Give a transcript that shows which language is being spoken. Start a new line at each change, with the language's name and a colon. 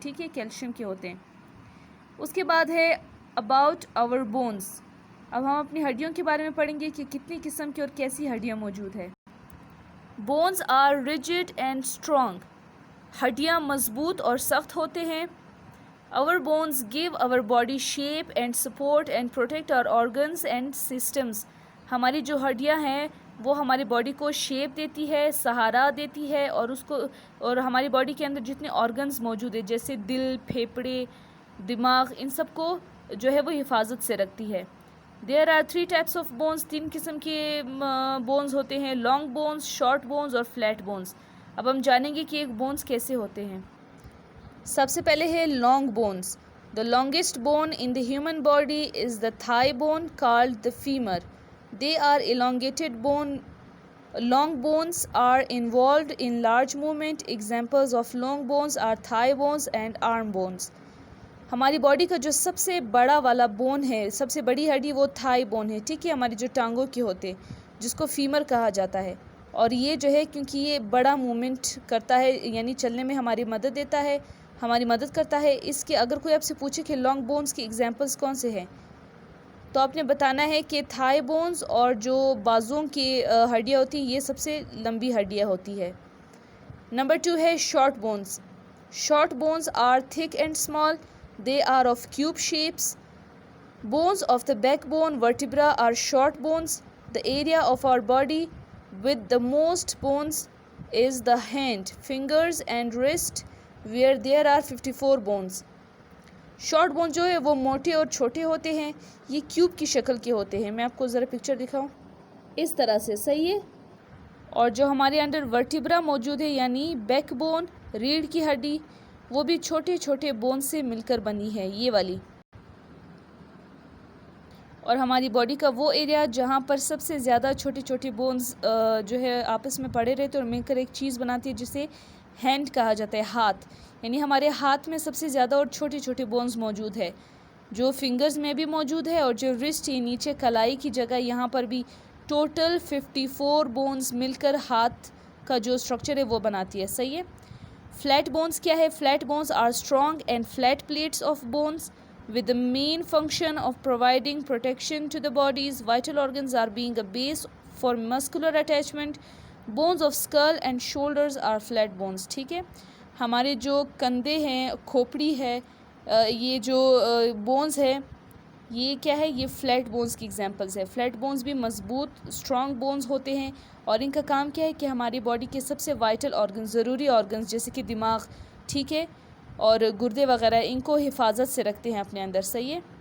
Urdu: ٹھیک ہے، کیلشیم کے ہوتے ہیں. اس کے بعد ہے
English: About our bones.
Urdu: اب ہم اپنی ہڈیوں کے بارے میں پڑھیں گے کہ کتنی قسم کی اور کیسی ہڈیاں موجود ہے.
English: Bones are rigid and strong.
Urdu: ہڈیاں مضبوط اور سخت ہوتے ہیں.
English: our bones give our body shape and support and protect our organs and systems.
Urdu: ہماری جو ہڈیاں ہیں وہ ہماری باڈی کو شیپ دیتی ہے، سہارا دیتی ہے اور ہماری باڈی کے اندر جتنے آرگنز موجود ہیں جیسے دل، پھیپھڑے، دماغ، ان سب کو جو ہے وہ حفاظت سے رکھتی ہے.
English: There are 3 types of bones.
Urdu: 3 قسم کے بونز ہوتے ہیں: لانگ بونز، شارٹ بونز اور فلیٹ بونز. اب ہم جانیں گے کہ ایک بونز کیسے ہوتے ہیں. سب سے پہلے ہے long bones.
English: The longest bone in the human body is the thigh bone called the femur. They are elongated bone. Long bones are involved in large movement. Examples of long bones are thigh bones and arm bones.
Urdu: ہماری body کا جو سب سے بڑا والا bone ہے، سب سے بڑی ہڈی، وہ تھائی بون ہے. ٹھیک ہے، ہماری جو ٹانگوں کے ہوتے جس کو فیمر کہا جاتا ہے. اور یہ جو ہے کیونکہ یہ بڑا مومنٹ کرتا ہے یعنی چلنے میں ہماری مدد کرتا ہے. اس کے اگر کوئی آپ سے پوچھے کہ لانگ بونز کی ایگزامپلس کون سے ہیں تو آپ نے بتانا ہے کہ تھائی بونز اور جو بازوں کی ہڈیاں ہوتی ہیں یہ سب سے لمبی ہڈیاں ہوتی ہے. نمبر 2 ہے
English: Short bones. Short bones are thick and small. They are of cube shapes. Bones of the backbone vertebra are short bones. The area of our body with the most bones is the hand, fingers and wrist where there are 54 bones.
Urdu: Short bone جو ہے وہ موٹے اور چھوٹے ہوتے ہیں. یہ cube کی شکل کے ہوتے ہیں. میں آپ کو ذرا پکچر دکھاؤں اس طرح سے. صحیح ہے. اور جو ہمارے انڈر ورٹیبرا موجود ہے یعنی بیک بون، ریڑھ کی ہڈی، وہ بھی چھوٹے چھوٹے بون سے مل کر بنی ہے، یہ والی. اور ہماری باڈی کا وہ ایریا جہاں پر سب سے زیادہ چھوٹے چھوٹے بونز جو ہے آپس میں پڑے رہتے اور مل کر ایک چیز بناتی ہے جسے ہینڈ کہا جاتا ہے، ہاتھ. یعنی ہمارے ہاتھ میں سب سے زیادہ اور چھوٹے چھوٹے بونز موجود ہے جو فنگرز میں بھی موجود ہے. اور جو رسٹ یہ نیچے کلائی کی جگہ یہاں پر بھی ٹوٹل 54 بونز مل کر ہاتھ کا جو اسٹرکچر ہے وہ بناتی ہے. صحیح ہے.
English: flat bones
Urdu: کیا ہے؟
English: Flat bones are strong and flat plates of bones with the main function of providing protection to the body's vital organs are being a base for muscular attachment. Bones of skull and shoulders are flat bones.
Urdu: ٹھیک ہے. ہمارے جو کندھے ہیں، کھوپڑی ہے، یہ جو بونز ہے یہ کیا ہے؟ یہ فلیٹ بونز کی ایگزامپلس ہے. فلیٹ بونز بھی مضبوط اسٹرانگ بونز ہوتے ہیں اور ان کا کام کیا ہے کہ ہماری باڈی کے سب سے وائٹل آرگنز، ضروری آرگنز جیسے کہ دماغ، ٹھیک ہے، اور گردے وغیرہ، ان کو حفاظت سے رکھتے ہیں اپنے اندر. صحیح ہے.